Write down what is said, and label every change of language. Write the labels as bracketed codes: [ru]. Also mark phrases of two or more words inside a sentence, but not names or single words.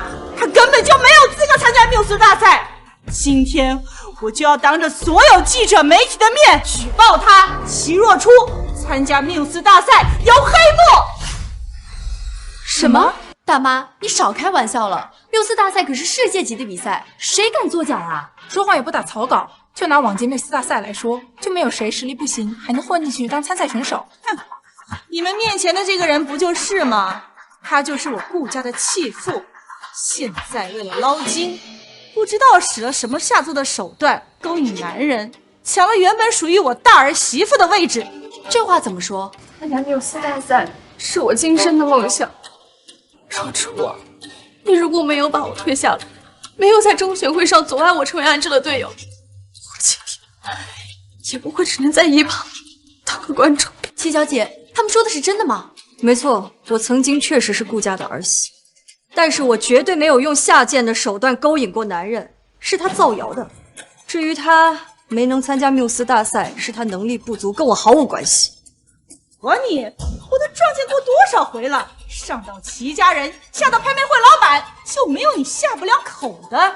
[zh] 他根本就沒有資格參加繆斯大賽。今天我就要當着所有記者媒體的面舉報他齊若初參加繆斯大賽有黑幕。什麼？大媽，你少開玩笑了！繆斯大賽可是世界級的比賽，誰敢作假啊？說謊也不打草稿。就拿往届繆斯大賽來說，就沒有誰實力不行還能混進去當參賽選手。哼，你們面前的這個人不就是嗎？他就是我顧家的棄婦，現在為了撈金， 不知道使了什麼下作的手段勾引男人，搶了原本屬於我大兒媳婦的位置。這話怎麼說？参加缪斯大賽是我今生的夢想。说出我，你如果没有把我推下来，没有在中选会上阻碍我成为安志的队友，我今天也不会只能在一旁当個觀眾。七小姐，他們說的是真的嗎？沒錯，我曾經確實是顧家的兒媳，但是我絕對沒有用下賤的手段勾引過男人，是他造謠的。至於他沒能參加繆斯大賽，是他能力不足，跟我毫無關係。我都撞見過多少回了，上到齊家人，下到拍賣會老板，就沒有你下不了口的。